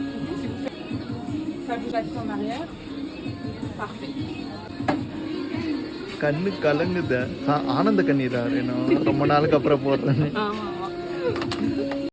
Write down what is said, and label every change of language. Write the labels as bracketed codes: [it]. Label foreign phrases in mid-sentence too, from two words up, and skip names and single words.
[fr] Si vous faites... Ça bouge la tête en arrière. Parfait. [ta] கண்ணு கலங்குத ஆனந்த கண்ணீரா? ரொம்ப நாளுக்கு அப்புறம் போடுறேன். ஆமாம்.